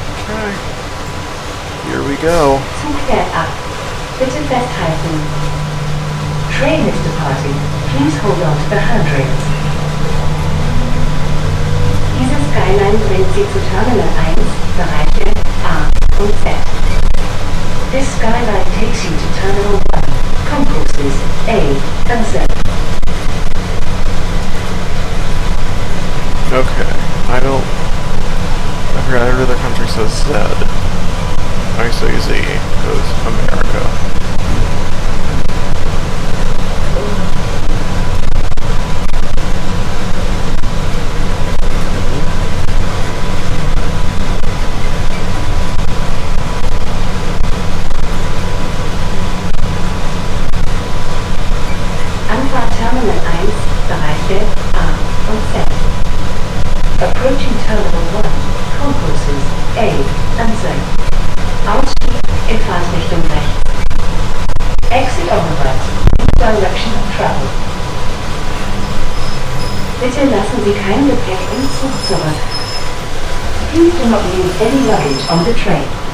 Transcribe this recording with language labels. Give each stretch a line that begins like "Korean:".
English: Okay. Here we go.
German: Zug fährt ab. Bitte festhalten.
English: Train is departing. Please hold on to the handrails.
German: Diese Skyline bringt Sie zu Terminal 1, Bereiche A und Z.
English: This skyline takes you to Terminal 1, concourses A and Z. Okay. I forgot every other country says Z. I say Z, because America.
German: Anfahrt Terminal 1, Bereiche A und Z.
English: Approaching Terminal 1, concourses A and Z.
German: Ausstieg in Fahrtrichtung rechts.
English: Exit on the right, direction of travel.
German: Bitte lassen Sie kein Gepäck im Zug zurück.
English: Please do not leave any luggage on the train.